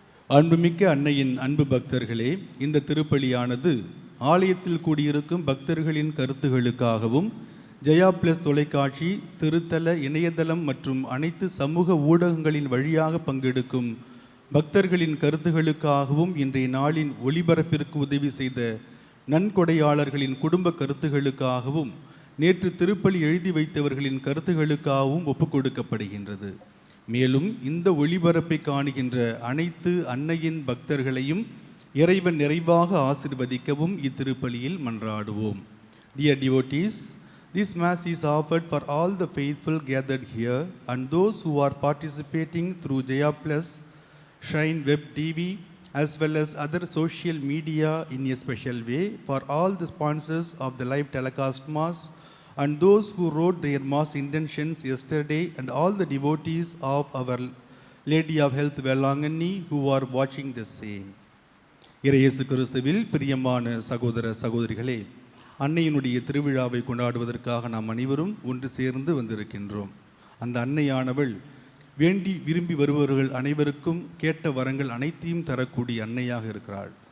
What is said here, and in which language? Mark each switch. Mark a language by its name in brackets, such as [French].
[Tamil] அன்புமிக்க அன்னையின் அன்பு பக்தர்களே, இந்த திருப்பலியானது ஆலயத்தில் கூடியிருக்கும் பக்தர்களின் கருத்துகளுக்காகவும் ஜெயா பிளஸ் தொலைக்காட்சி, திருத்தல இணையதளம் மற்றும் அனைத்து சமூக ஊடகங்களின் வழியாக பங்கெடுக்கும் பக்தர்களின் கருத்துகளுக்காகவும் இன்றைய நாளின் ஒளிபரப்பிற்கு உதவி செய்த நன்கொடையாளர்களின் குடும்ப கருத்துகளுக்காகவும் நேற்று திருப்பலி எழுதி வைத்தவர்களின் கருத்துகளுக்காகவும் ஒப்புக்கொடுக்கப்படுகின்றது. மேலும் இந்த ஒளிபரப்பை காணுகின்ற அனைத்து அன்னையின் பக்தர்களையும் இறைவன் நிறைவாக ஆசீர்வதிக்கவும் இத்திருப்பலியில் மன்றாடுவோம். [English] Dear devotees, this Mass is offered for all the faithful gathered here and those who are participating through Jaya Plus, Shrine Web TV, as well as other social media in a special way, for all the sponsors of the live telecast Mass, and those who wrote their Mass intentions yesterday, and all the devotees of Our Lady of Health Velangani who are watching the same. [Tamil] இயேசு கிறிஸ்துவில் பிரியமான சகோதர சகோதரிகளே, அன்னையினுடைய திருவிழாவை கொண்டாடுவதற்காக நாம் அனைவரும் ஒன்று சேர்ந்து வந்திருக்கின்றோம். அந்த அன்னையானவள் வேண்டி விரும்பி வருபவர்கள் அனைவருக்கும் கேட்ட வரங்கள் அனைத்தையும் தரக்கூடிய அன்னையாக இருக்கிறாள்.